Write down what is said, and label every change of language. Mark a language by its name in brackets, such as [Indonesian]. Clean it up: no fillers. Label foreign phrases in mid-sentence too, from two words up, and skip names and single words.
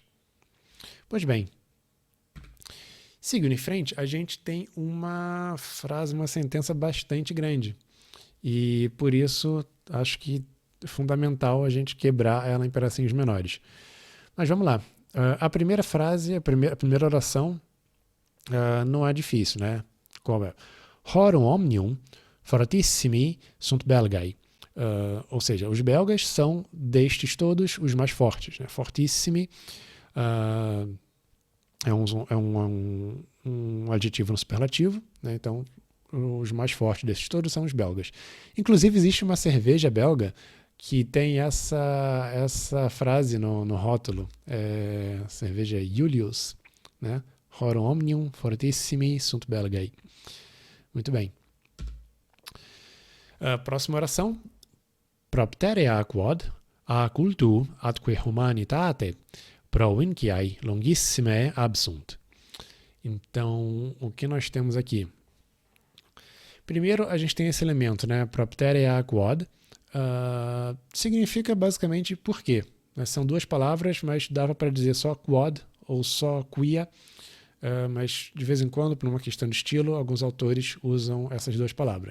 [Portuguese] Pois bem, seguindo em frente, a gente tem uma frase, uma sentença bastante grande. E por isso acho que é fundamental a gente quebrar ela em pedacinhos menores. Mas vamos lá. A primeira frase, a primeira oração não é difícil, né? Qual é? [Latin] Horum omnium fortissimi sunt belgae. [Portuguese] Ou seja, os belgas são destes todos os mais fortes. Né? Fortissimi é um adjetivo no superlativo, né? Então os mais fortes desses todos são os belgas. Inclusive existe uma cerveja belga que tem essa frase no rótulo, cerveja Julius, né? [Latin] Horum omnium fortissimi sunt belgae. [Portuguese] Muito bem. Próxima oração. [Latin] Propterea quod a cultu atque humanitate provinciae longissimae absunt. [Portuguese] Então, o que nós temos aqui? Primeiro, a gente tem esse elemento, né? [Latin] Propterea quod, [Portuguese] significa basicamente por quê. Né? São duas palavras, mas dava para dizer só quod ou só quia, mas de vez em quando, por uma questão de estilo, alguns autores usam essas duas palavras.